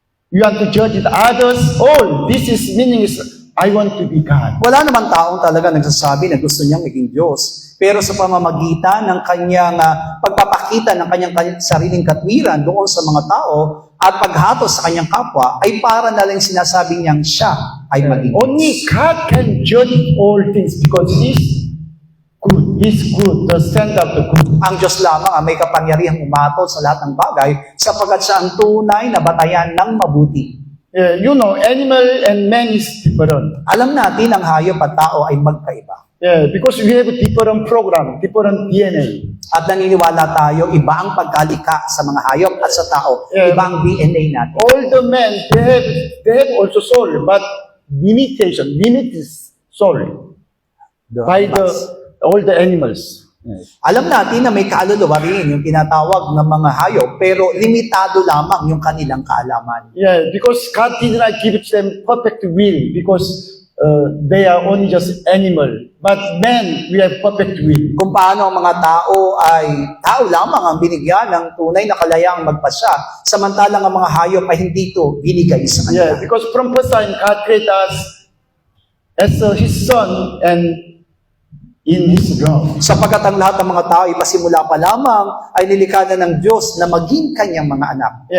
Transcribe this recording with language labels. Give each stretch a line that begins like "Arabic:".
English: You have to judge it others. All this is meaning is, I want to be God.
Filipino: Wala namang taong talaga nagsasabi na gusto niyang maging Diyos. Pero sa pamamagitan ng kanyang pagpapakita ng kanyang sariling katwiran doon sa mga tao at paghatos sa kanyang kapwa, ay para na lang sinasabi niyang siya ay maging Diyos.
English: Only God can judge all things because He's good. He's good, the standard of the good.
Filipino: Ang Diyos lamang ang may kapangyarihang umatol sa lahat ng bagay sapagkat siya ang tunay na batayan ng mabuti.
English: Yeah, you know, animal and man is different.
Filipino: Alam natin ang hayop at tao ay magkaiba.
English: Yeah, because we have a different program, different DNA.
Filipino: At naniniwala tayo, iba ang pagkalika sa mga hayop at sa tao.
English: Yeah.
Filipino: Iba ang DNA natin.
English: All the men, they have also soul, but limit is soul by all the animals.
Filipino: Alam natin na may kaluluwa rin yung tinatawag ng mga hayop, pero limitado lamang yung kanilang kaalaman.
English: Yeah, because God did not give them perfect will because they are only just animal. But men, we have perfect will.
Filipino: Kung paano ang mga tao ay tao lamang ang binigyan ng tunay na kalayaang magpasya, samantalang ang mga hayop ay hindi ito binigay sa
English: Yeah,
Filipino: kanila.
English: because from first time, God created us as His son, and in His love.
Filipino: Sapagkat ang lahat ng mga tao ay pasimula pa lamang ay nilikha na ng Diyos na maging kanyang mga anak.